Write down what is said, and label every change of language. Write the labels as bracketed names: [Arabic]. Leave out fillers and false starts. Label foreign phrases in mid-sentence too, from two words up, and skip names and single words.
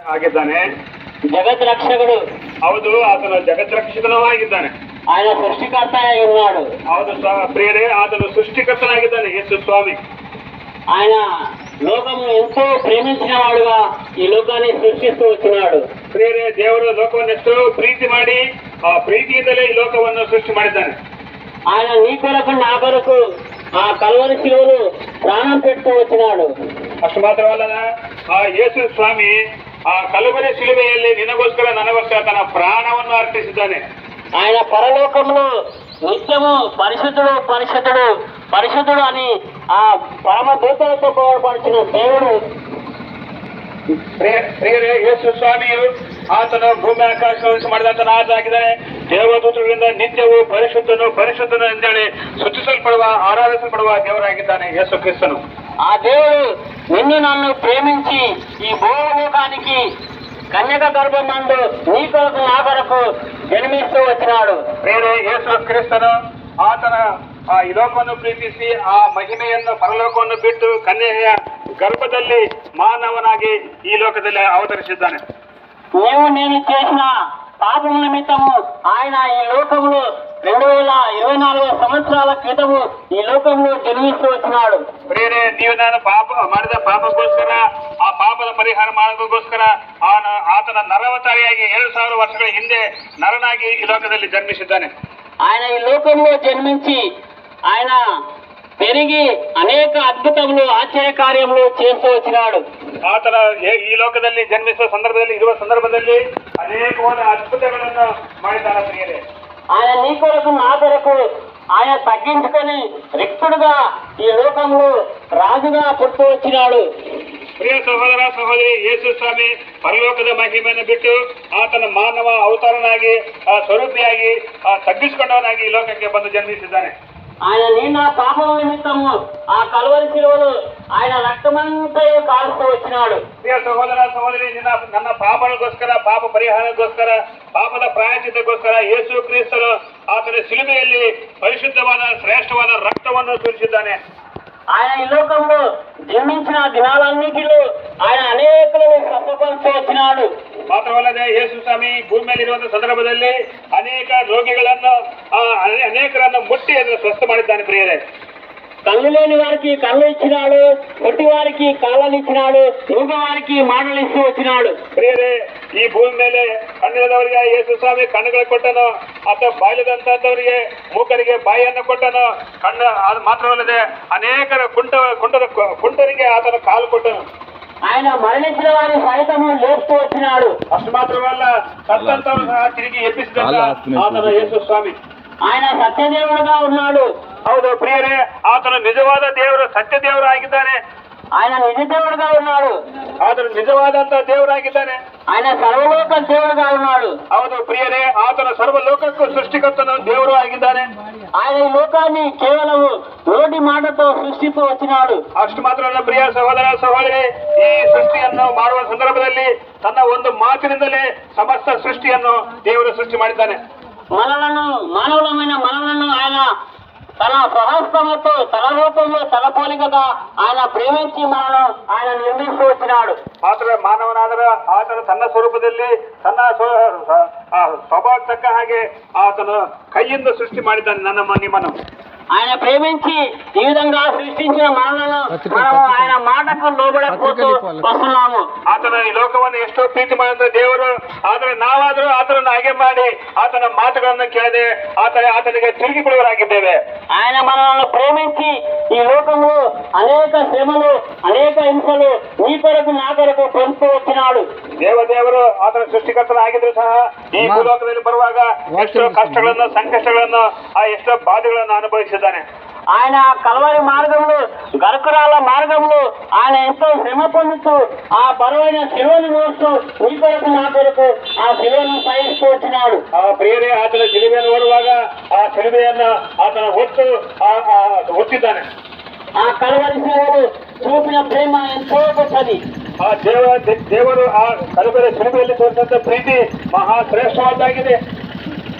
[Kannada] ಆಗಿದ್ದಾನೆ. ಜಗತ್ ರಕ್ಷಕರು. ಹೌದು, ಆತನು ಜಗತ್ ರಕ್ಷಕನೂ ಆಗಿದ್ದಾನೆ. [Telugu] ఆయన సృష్టికర్తగా ఉన్నాడు. [Kannada] ಹೌದು ಪ್ರಿಯರೇ, ಆತನು ಸೃಷ್ಟಿಕರ್ತನಾಗಿದ್ದಾನೆ ಯೇಸು ಸ್ವಾಮಿ. [Telugu] ఆయన లోకమును ఎంతో ప్రేమించిన వాడుగా ఈ లోకాన్ని సృష్టిస్తూ వచ్చినాడు. [Kannada] ಪ್ರಿಯರೇ, ದೇವರು ಲೋಕವನ್ನು ಎಷ್ಟೋ ಪ್ರೀತಿ ಮಾಡಿ ಆ ಪ್ರೀತಿಯಿಂದಲೇ ಈ ಲೋಕವನ್ನು ಸೃಷ್ಟಿ ಮಾಡಿದ್ದಾನೆ. [Telugu] ఆయన నీ కొరకు నా కొరకు ఆ కల్వరి శిలువను ప్రాణం పెడుతూ వచ్చినాడు. [Kannada] ಅಷ್ಟು ಮಾತ್ರವಲ್ಲದ ಆ ಯೇಸು ಸ್ವಾಮಿ ಆ ಕಲವರಿ ಶಿಲುಬೆಯಲ್ಲಿ ನಿನಗೋಸ್ಕರ ನನಗೋಸ್ಕರ ತನ್ನ ಪ್ರಾಣವನ್ನು ಅರ್ಪಿಸಿದ್ದಾನೆ. [Telugu] ఆయన పరలోకంలో నిత్యము పరిశుద్ధుడు పరిశుద్ధుడు పరిశుద్ధుడు అని ఆ పరమ దూతలతో పోరాడిన దేవుడు. [Kannada] ಪ್ರಿಯರೇ, ಯೇಸು ಸ್ವಾಮಿಯು ಆತನು ಭೂಮಿ ಆಕಾಶವನ್ನು ಮಾಡಿದಂತ ಆಗಿದ್ದಾನೆ. ದೇವದೂತರಿಂದ ನಿತ್ಯವೂ ಪರಿಶುದ್ಧನು ಪರಿಶುದ್ಧನು ಎಂದೇಳಿ ಸ್ತುತಿಸಲ್ಪಡುವ ಆರಾಧಿಸಲ್ಪಡುವ ದೇವರಾಗಿದ್ದಾನೆ ಯೇಸು ಕ್ರಿಸ್ತನು. [Telugu] ఆ దేవుడు నిన్ను నన్ను ప్రేమించి ఈ భూలోకానికి కన్యక గర్భమందు నీ కొరకు నా కొరకు జన్మిస్తూ వచ్చినాడు. [Kannada] ಪ್ರಿಯರೇ, ಯೇಸು ಕ್ರಿಸ್ತನು ಆತನ ಈ ಲೋಕವನ್ನು ಪ್ರೀತಿಸಿ ಆ ಮಹಿಮೆಯನ್ನು ಪರಲೋಕವನ್ನು ಬಿಟ್ಟು ಕನ್ಯೆಯ ಗರ್ಭದಲ್ಲಿ ಮಾನವನಾಗಿ ಈ ಲೋಕದಲ್ಲಿ ಅವತರಿಸಿದ್ದಾನೆ. [Telugu] నీవు నేను చేసిన పాపం నిమిత్తము ఆయన ఈ లోకంలో 2024 సంవత్సరాల క్రితము ఈ లోకంలో జన్మిస్తూ వచ్చినాడు. [Kannada] ಪ್ರಿಯರೇ, ನೀವು ನಾನು ಮಾಡಿದ ಪಾಪಕ್ಕೋಸ್ಕರ ಆ ಪಾಪದ ಪರಿಹಾರ ಮಾಡೋದಕ್ಕೋಸ್ಕರ ಆತನ ನರವತಾರಿಯಾಗಿ 2000 ವರ್ಷಗಳ ಹಿಂದೆ ನರನಾಗಿ ಈ ಲೋಕದಲ್ಲಿ ಜನ್ಮಿಸಿದ್ದಾನೆ. [Telugu] ఆయన ఈ లోకంలో జన్మించి ఆయన పెరిగి అనేక అద్భుతములు ఆశ్చర్య కార్యములు చేస్తూ వచ్చినాడు. [Kannada] ಆತನ ಈ ಲೋಕದಲ್ಲಿ ಜನ್ಮಿಸುವ ಸಂದರ್ಭದಲ್ಲಿ ಅನೇಕವಾದ ಅದ್ಭುತಗಳನ್ನು ಮಾಡಿದ್ದಾನೆ. ಪ್ರಿಯರೇ, [Telugu] ఆయన నీ కొరకు నా కొరకు ఆయన తగ్గించుకొని రిక్తుడుగా ఈ లోకంలో రాజుగా పుట్టు వచ్చినాడు. [Kannada] ಪ್ರಿಯ ಸಹೋದರ ಸಹೋದರಿ, ಯೇಸು ಸ್ವಾಮಿ ಪರಲೋಕದ ಮಹಿಮೆಯನ್ನು ಬಿಟ್ಟು ಆತನ ಮಾನವ ಅವತಾರನಾಗಿ ಸ್ವರೂಪಿಯಾಗಿ ತಗ್ಗಿಸಿಕೊಂಡವನಾಗಿ ಈ ಲೋಕಕ್ಕೆ ಬಂದು ಜನ್ಮಿಸಿದ್ದಾನೆ. [Telugu] ఆయన నీ నా పాపం నిమిత్తము ఆ కల్వరి శిలువలో ఆయన రక్తమంతా కాల్స్తూ వచ్చినాడు. [Kannada] ಪ್ರಿಯ ಸಹೋದರ ಸಹೋದರಿ, ನನ್ನ ಪಾಪಗಳಿಗೋಸ್ಕರ ಪಾಪ ಪರಿಹಾರಕ್ಕೋಸ್ಕರ ಪಾಪದ ಪ್ರಾಯಶ್ಚಿತ್ತಕ್ಕೋಸ್ಕರ ಯೇಸು ಕ್ರಿಸ್ತನು ಆತನ ಶಿಲುಬೆಯಲ್ಲಿ ಪರಿಶುದ್ಧವಾದ ಶ್ರೇಷ್ಠವಾದ ರಕ್ತವನ್ನು ಸುರಿಸಿದ್ದಾನೆ. [Telugu] ఆయన ఈ లోకంలో జన్మించిన దినాలన్నిటిలో ఆయన అనేకులను ಸ್ವಸ್ಥಪಡಿಸಿ వచ్చినాడు. [Kannada] ಮಾತ್ರವಲ್ಲದೆ ಯೇಸು ಸ್ವಾಮಿ ಭೂಮಿ ಮೇಲೆ ಇರುವಂತಹ ಸಂದರ್ಭದಲ್ಲಿ ಅನೇಕ ರೋಗಿಗಳನ್ನು ಅನೇಕರನ್ನು ಮುಟ್ಟಿ ಅದನ್ನು ಸ್ವಸ್ಥ ಮಾಡಿದ್ದಾನೆ. ಪ್ರಿಯರೇ, [Telugu] కళ్ళు లేని వారికి కళ్ళు ఇచ్చినాడు, పొట్టి వారికి కాళ్ళని ఇచ్చినాడు, మూగ వారికి మాటలు ఇస్తూ వచ్చినాడు. [Kannada] ಪ್ರಿಯರೇ, ಈ ಭೂಮಿ ಮೇಲೆ ಕಣ್ಣಿಲ್ಲದವರಿಗೆ ಯೇಸು ಸ್ವಾಮಿ ಕಣ್ಣುಗಳು ಕೊಟ್ಟನು, ಅಥವಾ ಬಾಯಿಲದಂತವರಿಗೆ ಮೂಕರಿಗೆ ಬಾಯಿಯನ್ನು ಕೊಟ್ಟನು. ಅದು ಮಾತ್ರವಲ್ಲದೆ ಅನೇಕರ ಕುಂಟರಿಗೆ ಆತನ ಕಾಲು ಕೊಟ್ಟನು. [Telugu] ఆయన మరణించిన వారి సైతము లేపుతూ వచ్చినాడు. [Kannada] ಅಷ್ಟು ಮಾತ್ರವಲ್ಲ, ಸತ್ತಂತವರು ಸಹ ತಿರುಗಿ ಎಬ್ಬಿಸಿದ ಆತನ ಯೇಸು ಸ್ವಾಮಿ. [Telugu] ఆయన సత్యదేవుడుగా ఉన్నాడు. [Kannada] ಹೌದು ಪ್ರಿಯರೇ, ಆತನು ನಿಜವಾದ ದೇವರು, ಸತ್ಯ ದೇವರು ಆಗಿದ್ದಾನೆ. [Telugu] ఆయన నిజ దేవుడుగా ఉన్నాడు. [Kannada] ಆತನು ನಿಜವಾದಂತ ದೇವರಾಗಿದ್ದಾನೆ. [Telugu] ఆయన సర్వలోక దేవుడుగా ఉన్నాడు. [Kannada] ಹೌದು ಪ್ರಿಯರೇ, ಆತನ ಸರ್ವಲೋಕಕ್ಕೂ ಸೃಷ್ಟಿಕರ್ತನ ದೇವರು ಆಗಿದ್ದಾನೆ. [Telugu] ఆయన ఈ లోకాన్ని కేవలం నోటి మాటతో సృష్టిస్తూ వచ్చినాడు. [Kannada] ಅಷ್ಟು ಮಾತ್ರ ಪ್ರಿಯ ಸಹೋದರ ಸಹೋದರಿ, ಈ ಸೃಷ್ಟಿಯನ್ನು ಮಾಡುವ ಸಂದರ್ಭದಲ್ಲಿ ತನ್ನ ಒಂದು ಮಾತಿನಿಂದಲೇ ಸಮಸ್ತ ಸೃಷ್ಟಿಯನ್ನು ದೇವರು ಸೃಷ್ಟಿ ಮಾಡಿದ್ದಾನೆ. [Telugu] మానవులమైన మనలను ఆయన తన స్వహస్తముతో తన రూపంలో తన పోలికగా ఆయన ప్రేమించి మనను ఆయన నిర్మిస్తూ వచ్చినాడు. [Kannada] ಮಾತ್ರ ಮಾನವನಾದರೆ ಆತನು ತನ್ನ ಸ್ವರೂಪದಲ್ಲಿ ತನ್ನ ಸ್ವಭಾವ ತಕ್ಕ ಹಾಗೆ ಆತನು ಕೈಯಿಂದ ಸೃಷ್ಟಿ ಮಾಡಿದ್ದಾನೆ ನಿಮ್ಮನ್ನು. [Telugu] ఆయన ప్రేమించి ఈ విధంగా సృష్టించిన మనలను మనం ఆయన మాటకు లోబడకపోతూ వస్తున్నాము. [Kannada] ಆತನ ಈ ಲೋಕವನ್ನು ಎಷ್ಟೋ ಪ್ರೀತಿ ಮಾಡಿದ ದೇವರು, ಆದರೆ ನಾವಾದರೂ ಆತನನ್ನು ಹಾಗೆ ಮಾಡಿ ಆತನ ಮಾತುಗಳನ್ನು ಕೇಳದೆ ಆತನಿಗೆ ತಿರುಗಿ ಬಿಡುವರಾಗಿದ್ದೇವೆ. [Telugu] ఆయన మనల్ని ప్రేమించి ఈ లోకంలో అనేక శ్రమలు అనేక హింసలు నీ కొరకు నా కొరకు పొందుతూ వచ్చినాడు. [Kannada] ದೇವರು ಆತನ ಸೃಷ್ಟಿಕರ್ತನಾಗಿದ್ರು ಸಹ ಈ ಭೂಲೋಕದಲ್ಲಿ ಬರುವಾಗ ಎಷ್ಟೋ ಕಷ್ಟಗಳನ್ನು ಸಂಕಷ್ಟಗಳನ್ನು ಎಷ್ಟೋ ಬಾಧೆಗಳನ್ನು ಅನುಭವಿಸಿದ್ದಾನೆ. [Telugu] ఆయన కల్వరి మార్గంలో గరుకురాల మార్గంలో ఆయన ఎంతో శ్రమ పొందుతూ ఆ బరువైన శిలువను మోస్తూ నీ కొరకు నా కొరకు ఆ శిలువను సహిస్తూ వచ్చినాడు. [Kannada] ಆ ಪ್ರಿಯರೇ, ಆತನ ಶಿಲುಬೆಯನ್ನು ಓಡುವಾಗ ಆ ಶಿಲುಬೆಯನ್ನು ಆತನ ಹೊತ್ತಿದ್ದಾನೆ. [Telugu] ఆ కల్వరి శిలువను చూపిన ప్రేమ ఎంతో గొప్పది. [Kannada] ಆ ದೇವರು ಆ ಕಲಬೆರೆ ಶಿಲುಬೆಯಲ್ಲಿ ತೋರಿಸಿದಂತ ಪ್ರೀತಿ ಮಹಾ ಶ್ರೇಷ್ಠವಾದ್ದಾಗಿದೆ.